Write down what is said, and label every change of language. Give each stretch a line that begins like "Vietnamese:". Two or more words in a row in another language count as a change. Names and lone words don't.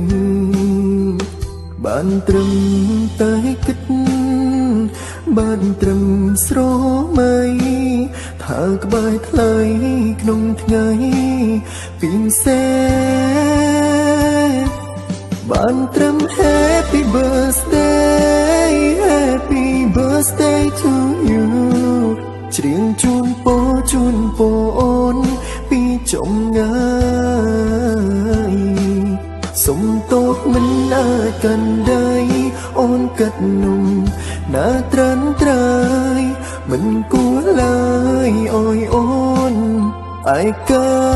Khmer: បានត្រឹមតែគិតបានត្រឹមស្រមៃថាក្បែរថ្លៃក្នុងថ្ងៃពិ សេសបានត្រឹម
English: Happy birthday Happy birthday to you
Khmer: ច្រៀងជូនពរអូនពីចំងាយសុំទោសមិនអាចកាន់ដៃអូនកាត់នំណាត្រាន់ត្រាយមិនគួរឡើយអើយអូនឯកា